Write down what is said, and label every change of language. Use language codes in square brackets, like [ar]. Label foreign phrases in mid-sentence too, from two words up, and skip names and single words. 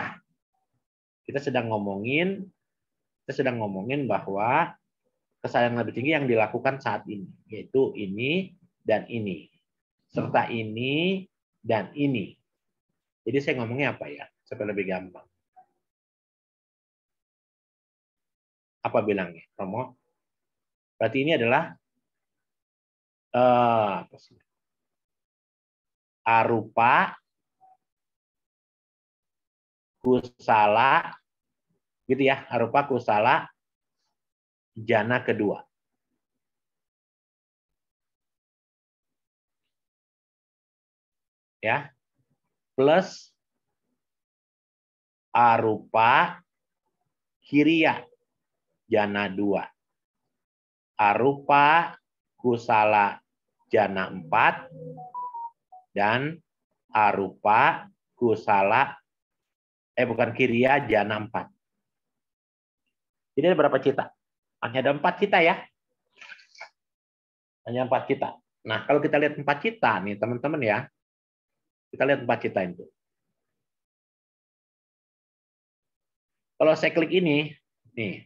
[id] Kita sedang ngomongin bahwa kesadaran lebih tinggi yang dilakukan saat ini, yaitu ini dan ini, serta ini dan ini. Jadi saya ngomongnya apa ya, supaya lebih gampang. Apa bilangnya, Romo? Berarti ini adalah [pi] arupa, kusala, [id] gitu ya, [pi] arupa kusala jana kedua. [id] Ya. [pi] Plus arupa kiriya jana 2. Arupa kusala jana 4 dan arupa kusala bukan kiriya jana 4. [id] Jadi ada berapa cita? Hanya ada 4 cita ya. Hanya 4 cita. Nah, kalau kita lihat 4 cita nih teman-teman ya. Kita lihat 4 cita itu. Kalau saya klik ini, nih.